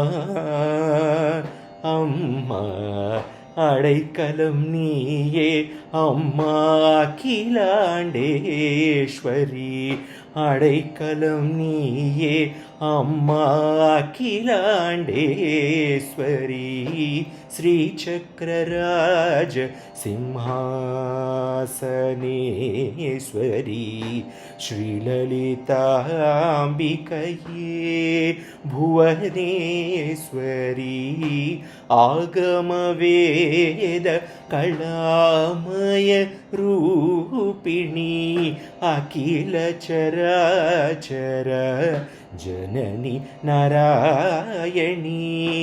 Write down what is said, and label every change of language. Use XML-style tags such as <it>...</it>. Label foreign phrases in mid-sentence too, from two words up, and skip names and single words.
<ta>அம்மா அடைக்கலம் நீயே அம்மா அகிலாண்டேஸ்வரி அடைக்கலம் நீயே அம்மா அகிலாண்டேஸ்வரி</ta> <sa>श्रीचक्रराज सिंहासनेश्वरी श्रीललिताम्बिकये भुवनेश्वरी आगमवेद कलामय रूपिणी अखिल चराचर जननी नारायणी</sa>